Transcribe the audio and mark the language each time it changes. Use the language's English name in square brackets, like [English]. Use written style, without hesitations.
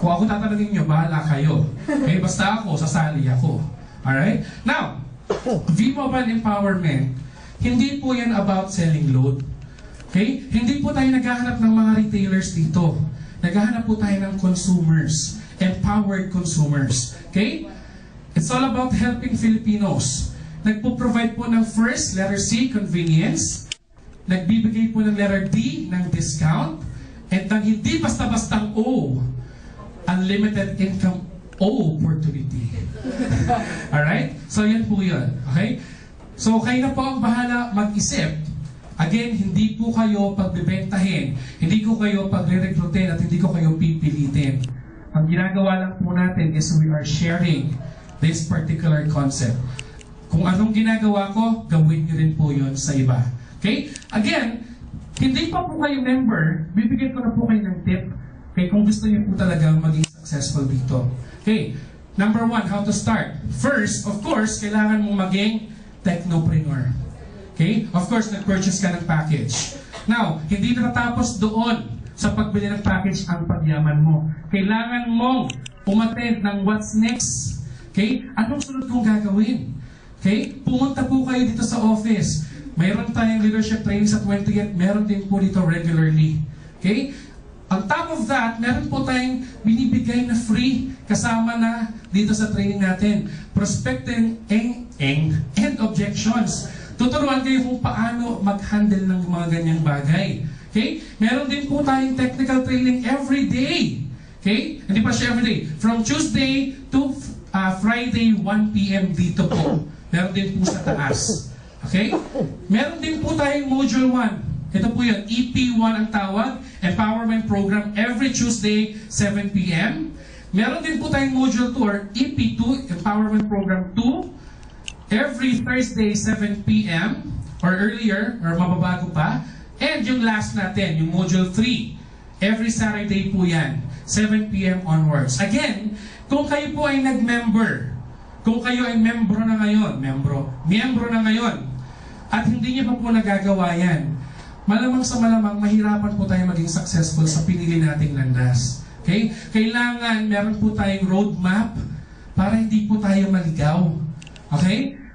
[Filipino] Kung ako tatanungin nyo, bahala kayo. Okay? Basta ako, sasali ako. Alright? Now, V-Mobile Empowerment, hindi po yan about selling load. Okay? Hindi po tayo naghahanap ng mga retailers dito. Naghahanap po tayo ng consumers, empowered consumers. Okay? [English] It's all about helping Filipinos. [Filipino] Nagpo-provide po ng first, letter C, convenience. Nagbibigay po ng letter D, ng discount. And ng hindi basta-bastang O, unlimited income opportunity. Alright? So yan po yun. Okay? So kayo na po ang bahala mag-isip. Again, hindi po kayo pagbibentahin, hindi ko kayo pagre-recruitin at hindi ko kayo pipilitin. Ang ginagawa lang po natin [English] is we are sharing this particular concept. [Filipino] Kung anong ginagawa ko, gawin niyo rin po yun sa iba. Okay? Again, hindi pa po kayo member, bibigyan ko na po kayo ng tip. [English] Okay, [Filipino] kung gusto niyo po talaga maging successful dito. [English] Okay, number 1, how to start. First, of course, kailangan mong maging technopreneur. Okay? [Filipino] Of course, nag-purchase ka ng package. Now, hindi natatapos doon sa pagbili ng package ang pagyaman mo. Kailangan mong umattend ng what's next. Okay? Anong sunod kong gagawin? Okay? Pumunta po kayo dito sa office. Mayroon tayong leadership training sa 20th. Meron din po dito regularly. Okay? [English] On top of that, [Filipino] meron po tayong binibigay na free kasama na dito sa training natin. [English] Prospecting and objections. [Filipino] Tuturuan kayo kung paano mag-handle ng mga ganyang bagay. [English] Okay? Meron din po tayong technical training every day. Okay? Hindi pa siya every day. From Tuesday to Friday, 1 p.m. [Filipino] dito po. Meron din po sa taas. Okay? Meron din po tayong Module 1. Ito po yun. EP1 ang tawag. [English] Empowerment Program every Tuesday, 7 p.m. [Filipino] Meron din po tayong Module 2 or EP2, Empowerment Program 2. [English] Every Thursday, 7 p.m. or earlier, or mababago pa. [Filipino] And yung last natin, yung Module 3. [English] Every Saturday po yan, 7 p.m. onwards. [Filipino] Again, kung kayo po ay nag-member, kung kayo ay membro na ngayon, miyembro na ngayon, at hindi niyo pa po nagagawa yan, malamang sa malamang, mahirapan po tayo maging successful sa pinili nating landas. Okay? Kailangan meron po tayong roadmap para hindi po tayo maligaw. Okay?